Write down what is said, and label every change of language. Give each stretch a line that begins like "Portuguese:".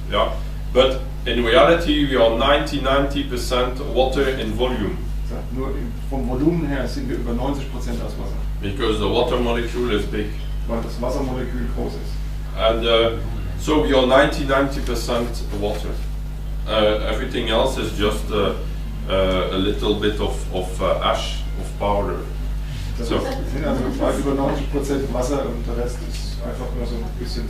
English: Yeah, but in reality we are 90% water in volume.
German: Nur vom Volumen her sind wir über 90% aus Wasser.
English: Because the water molecule is big.
German: Weil das Wassermolekül groß ist.
English: And so we are 90% water. Everything else is just a little bit of ash, of powder.
German: Das sind also weit über 90% Wasser und der Rest ist einfach nur so ein bisschen.